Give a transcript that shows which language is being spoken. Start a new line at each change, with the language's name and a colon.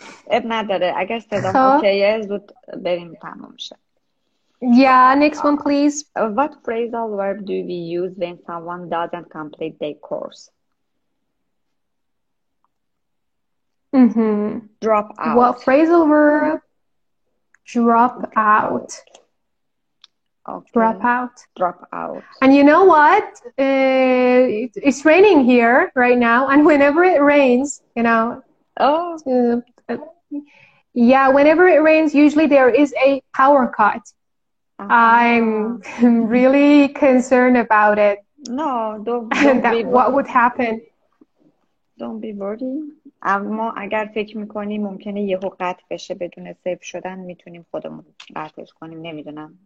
Persian: اب نداره اگر صدام اوکیه زود بریم تمام شه.
English: Yeah, next one please. What phrasal verb do we use when someone doesn't complete their course? Drop out. What phrasal verb? Drop out. Okay. Drop out. Drop out. And you know what? It's raining here right now, and whenever it rains, you know, Oh. yeah, whenever it rains, usually there is a power cut. I'm really concerned about it. No, don't That be what would happen. Don't be worried.
Persian: اما اگر فکر میکنی ممکنه یهو قطع بشه بدون سیو شدن میتونیم خودمون قطعش کنیم نمیدونم.